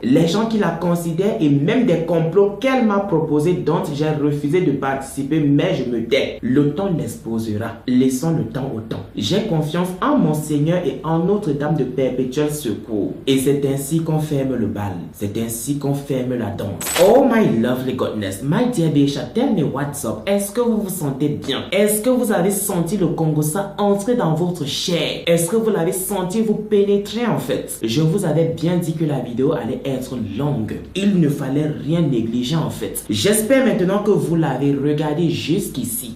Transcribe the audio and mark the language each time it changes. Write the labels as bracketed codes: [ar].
[fr] Les gens qui la considèrent et même des complots qu'elle m'a proposés dont j'ai refusé de participer, mais je me tais. Le temps l'exposera. Laissons le temps au temps. J'ai confiance en mon Seigneur et en Notre-Dame de Perpétuel Secours. Et c'est ainsi qu'on ferme le bal. C'est ainsi qu'on ferme la danse. [en] Oh my lovely goodness, my dear Bécha, tell me what's up. [fr] Est-ce que vous vous sentez bien? Est-ce que vous avez senti le Congosa entrer dans votre chair? Est-ce que vous l'avez senti vous pénétrer en fait? Je vous avais bien dit que la vidéo allait être longue. Il ne fallait rien négliger en fait. J'espère maintenant que vous l'avez regardé jusqu'ici.